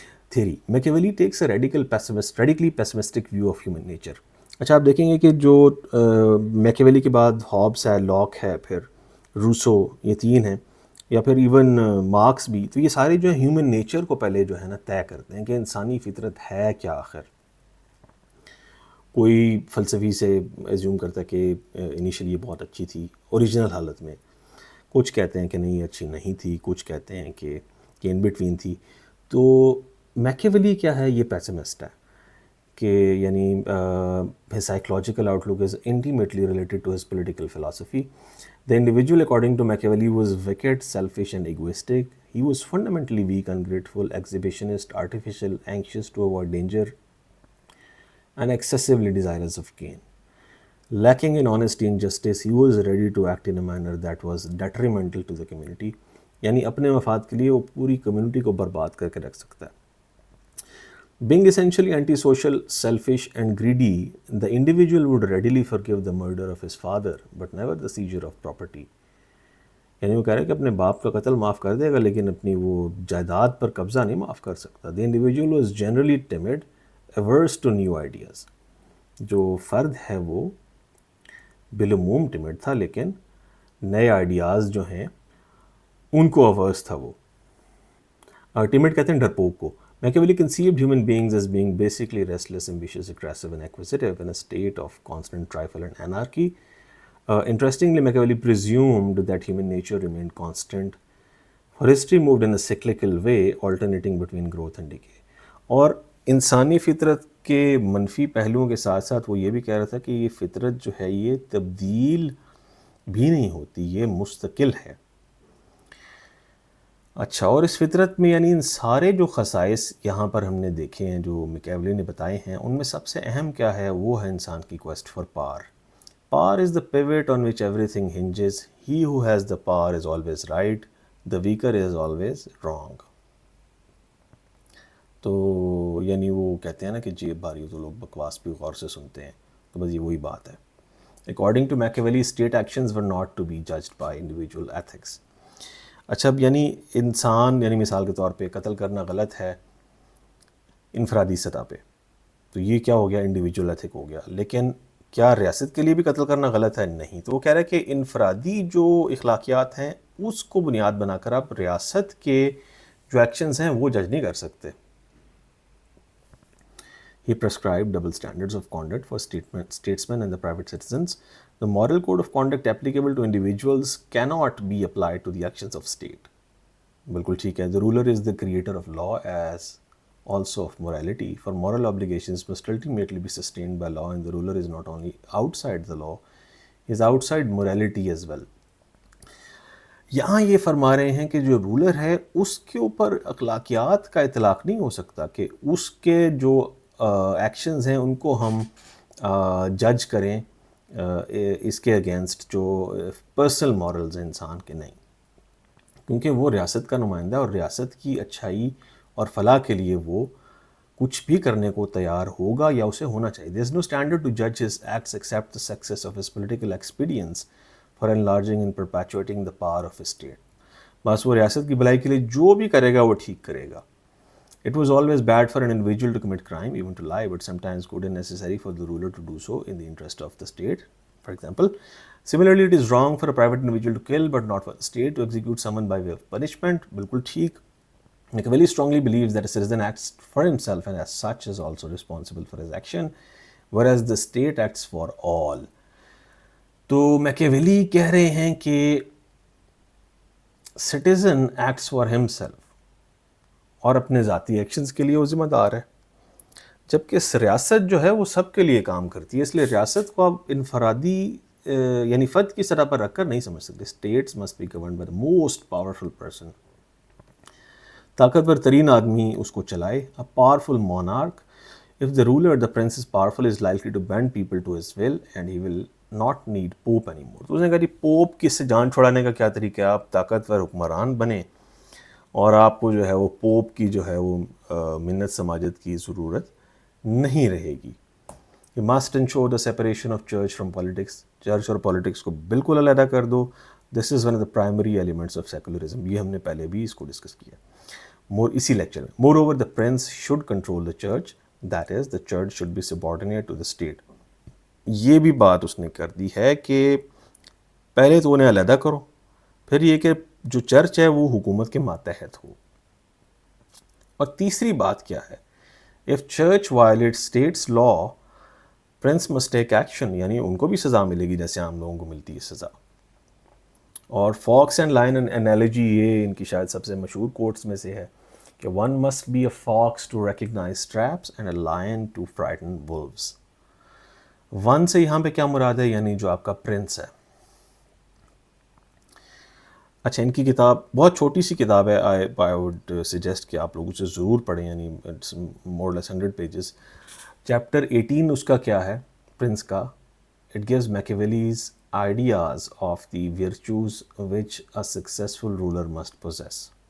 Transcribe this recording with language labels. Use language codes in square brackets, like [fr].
[en] Theory Machiavelli takes a radically pessimistic view of human nature. [ur] اچھا آپ دیکھیں گے کہ جو میکیویلی کے بعد ہابس ہے, لاک ہے, پھر روسو, یہ تین ہیں, یا پھر ایون مارکس بھی, تو یہ سارے جو ہے ہیومن نیچر کو پہلے جو ہے نا طے کرتے ہیں کہ انسانی فطرت ہے کیا آخر. کوئی فلسفی سے ایزیوم کرتا ہے کہ انیشلی یہ بہت اچھی تھی اوریجنل حالت میں, کچھ کہتے ہیں کہ نہیں اچھی نہیں تھی, کچھ کہتے ہیں کہ ان بٹوین تھی. تو میکیولی کیا ہے؟ یہ پیسمسٹ ہے کہ یعنی [en] his psychological outlook is intimately related to his political philosophy. The individual, according to Machiavelli, was wicked, selfish and egoistic. He was fundamentally weak, ungrateful, exhibitionist, artificial, anxious to avoid danger, and excessively desirous of gain. Lacking in honesty and justice, he was ready to act in a manner that was detrimental to the community. [ur] یعنی اپنے مفاد کے لیے وہ پوری community کو برباد کر کے رکھ سکتا ہے. [en] Being essentially antisocial, selfish and greedy, the individual would readily forgive the murder of his father, but never the seizure of property. [ur] یعنی وہ کہہ رہے ہیں کہ اپنے باپ کا قتل معاف کر دے گا لیکن اپنی وہ جائیداد پر قبضہ نہیں معاف کر سکتا. [en] The individual was generally timid, averse to new ideas. [ur] جو فرد ہے وہ بالعموم ٹمڈ تھا لیکن نئے آئیڈیاز جو ہیں ان کو averse تھا. وہ ٹمڈ کہتے ہیں ڈرپوک کو. [en] Machiavelli conceived human beings as being basically restless, ambitious, aggressive and acquisitive in a state of constant trifle and anarchy. Interestingly, Machiavelli presumed that human nature remained constant, for history moved in a cyclical way, alternating between growth and decay. [ur] اور انسانی فطرت کے منفی پہلوؤں کے ساتھ ساتھ وہ یہ بھی کہہ رہا تھا کہ یہ فطرت جو ہے یہ تبدیل بھی نہیں ہوتی، یہ مستقل ہے. اچھا، اور اس فطرت میں یعنی ان سارے جو خصائص یہاں پر ہم نے دیکھے ہیں جو میکیولی نے بتائے ہیں، ان میں سب سے اہم کیا ہے؟ وہ ہے انسان کی [en] Quest for power. Power is the pivot on which everything hinges. He who has the power is always right, the weaker is always wrong. [ur] تو یعنی وہ کہتے ہیں نا کہ جیب بھاری ہو تو لوگ بکواس بھی غور سے سنتے ہیں، تو بس یہ وہی بات ہے. [en] According to Machiavelli, state actions were not to be judged by individual ethics. [ur] اچھا، اب یعنی انسان یعنی مثال کے طور پہ قتل کرنا غلط ہے انفرادی سطح پہ، تو یہ کیا ہو گیا؟ انڈیویجول ایتھک ہو گیا. لیکن کیا ریاست کے لیے بھی قتل کرنا غلط ہے؟ نہیں. تو وہ کہہ رہا ہے کہ انفرادی جو اخلاقیات ہیں اس کو بنیاد بنا کر آپ ریاست کے جو ایکشنز ہیں وہ جج نہیں کر سکتے. [en] He prescribed double standards of conduct for statesmen and the private citizens. The moral code of conduct applicable to individuals cannot be applied to the actions of state. [ur] بالکل ٹھیک ہے. [en] The ruler is the creator of law as also of morality. For moral obligations must ultimately be sustained by law, and the ruler is not only outside the law, he is outside morality as well. [ur] یہاں یہ فرما رہے ہیں کہ جو roller ہے اس کے اوپر اخلاقیات کا اطلاق نہیں ہو سکتا کہ اس کے جو ایکشنز ہیں ان کو ہم جج کریں اس کے اگینسٹ جو پرسنل مورلز ہیں انسان کے. نہیں، کیونکہ وہ ریاست کا نمائندہ ہے اور ریاست کی اچھائی اور فلاح کے لیے وہ کچھ بھی کرنے کو تیار ہوگا یا اسے ہونا چاہیے. [en] There is no standard to judge his acts except the success of his political expedients for enlarging and perpetuating the power of his state. [ur] بس وہ ریاست کی بھلائی کے لیے جو بھی کرے گا وہ ٹھیک کرے گا. [en] It was always bad for an individual to commit crime, even to lie, but sometimes good and necessary for the ruler to do so in the interest of the state. For example, similarly, it is wrong for a private individual to kill, but not for the state to execute someone by way of punishment. [ur] بالکل ٹھیک. [en] Machiavelli strongly believes that a citizen acts for himself and as such is also responsible for his action, whereas the state acts for all. [ur] تو Machiavelli کہہ رہے ہیں کہ [en] citizen acts for himself [ur] اور اپنے ذاتی ایکشنز کے لیے وہ ذمہ دار ہے، جبکہ ریاست جو ہے وہ سب کے لیے کام کرتی ہے. اس لیے ریاست کو آپ انفرادی یعنی فرد کی سطح پر رکھ کر نہیں سمجھ سکتے. [en] States must be governed by the most powerful person. [ur] طاقتور ترین آدمی اس کو چلائے. [en] A powerful monarch, if the ruler, the prince is powerful, is likely to bend people to his will and he will not need pope anymore. [ur] تو اس نے کہا جی pope کی سے جان چھڑانے کا کیا طریقہ ہے؟ آپ طاقتور حکمران بنیں اور آپ کو جو ہے وہ پوپ کی جو ہے وہ منت سماجت کی ضرورت نہیں رہے گی. [en] You must ensure the separation of church from politics. [ur] Church اور پولیٹکس کو بالکل علیحدہ کر دو. This is one of the primary elements of secularism. یہ ہم نے پہلے بھی اس کو ڈسکس کیا اسی لیکچر میں. [en] Moreover, the prince should control the church. That is, the church should be subordinate to the state. [ur] یہ بھی بات اس نے کر دی ہے کہ پہلے تو انہیں علیحدہ کرو، پھر یہ کہ جو چرچ ہے وہ حکومت کے ماتحت ہو. اور تیسری بات کیا ہے؟ [en] If church violates state's law, prince must take action. [ur] یعنی ان کو بھی سزا ملے گی جیسے عام لوگوں کو ملتی ہے سزا. اور [en] fox and lion analogy [ur] یہ ان کی شاید سب سے مشہور کوٹس میں سے ہے کہ [en] one must be a fox to recognize traps and a lion to frighten wolves. [ur] One سے یہاں پہ کیا مراد ہے؟ یعنی جو آپ کا پرنس ہے. اچھا، ان کی کتاب بہت چھوٹی سی کتاب ہے. [en] I would suggest [ur] کہ آپ لوگ اسے ضرور پڑھیں. [en] یعنی it's more less 100 pages. Chapter 18 [ur] اس کا کیا ہے پرنس کا؟ [en] It gives Machiavelli's ideas of the virtues which a successful ruler must possess.